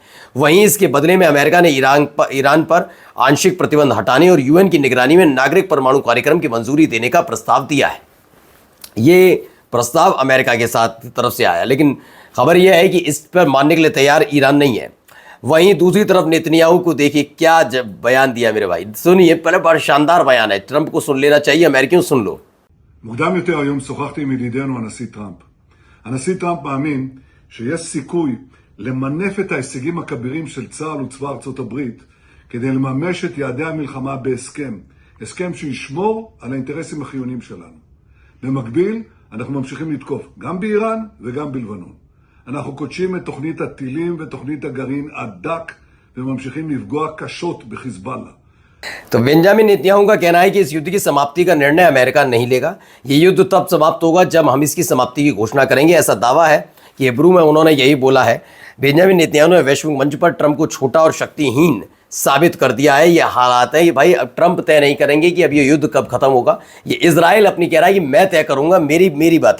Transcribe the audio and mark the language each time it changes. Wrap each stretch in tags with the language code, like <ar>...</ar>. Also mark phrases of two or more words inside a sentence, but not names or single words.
<hi>वहीं इसके बदले में अमेरिका ने ईरान पर आंशिक प्रतिबंध हटाने और यूएन की निगरानी में नागरिक परमाणु कार्यक्रम की मंजूरी देने का प्रस्ताव दिया है। ये प्रस्ताव अमेरिका के साथ तरफ से आया, लेकिन खबर यह है कि इस पर मानने के लिए तैयार ईरान नहीं है। वहीं दूसरी तरफ नेतन्याहू को देखिए क्या जब बयान दिया मेरे भाई, सुनिए, पहले बड़ा शानदार बयान है, ट्रंप को सुन लेना चाहिए, अमेरिकियों सुन लो।</hi> <he>מוקדם יותר היום שוחחתי עם ידידנו הנשיא טראמפ. הנשיא טראמפ מאמין שיש סיכוי למנף את ההישגים הכבירים של צה"ל וצבא ארצות הברית כדי לממש את יעדי המלחמה בהסכם, הסכם שישמור על האינטרסים החיוניים שלנו. במקביל, אנחנו ממשיכים לתקוף גם באיראן וגם בלבנון. אנחנו קודשים את תוכנית הטילים ותוכנית הגרעין עד דק וממשיכים לפגוע קשות בחיזבאללה.</he> <hi>तो बेंजामिन नेतन्याहू का कहना है कि इस युद्ध की समाप्ति का निर्णय अमेरिका नहीं लेगा। ये युद्ध तब समाप्त होगा जब हम इसकी समाप्ति की घोषणा करेंगे, ऐसा दावा है कि हिब्रू में उन्होंने यही बोला है। बेंजामिन नेतन्याहू ने वैश्विक मंच पर ट्रंप को छोटा और शक्तिहीन साबित कर दिया है। ये हालात है कि भाई अब ट्रंप तय नहीं करेंगे कि अब ये युद्ध कब खत्म होगा, ये इजराइल अपनी कह रहा है कि मैं तय करूंगा, मेरी बात है।</hi>